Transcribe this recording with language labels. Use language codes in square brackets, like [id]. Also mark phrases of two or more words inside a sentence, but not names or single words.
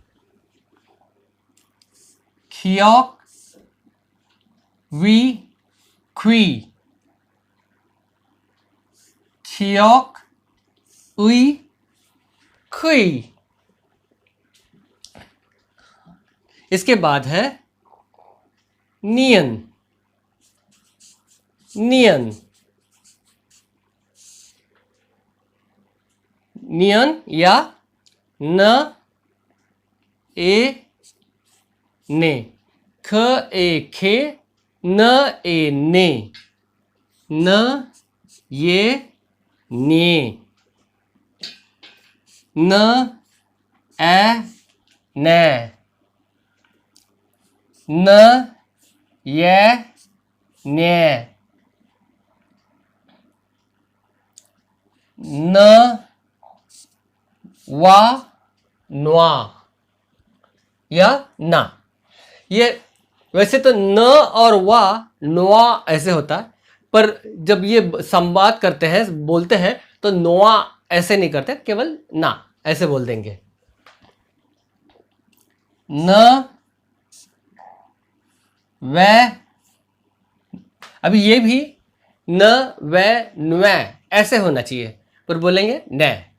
[hi] ख्योक वी ख्वी, ख्योक उई खुई। इसके बाद है नियन, नियन, नियन या न ए ने, ख ए खे न ए ने, न ये ने, न ए ने, न ये ने, न वा न्वा या ना। ये वैसे तो न और वा नोआ ऐसे होता है, पर जब ये संवाद करते हैं, बोलते हैं, तो नोआ ऐसे नहीं करते, केवल ना ऐसे बोल देंगे। न वे, अभी ये भी न वे न्वे ऐसे होना चाहिए, पर बोलेंगे न।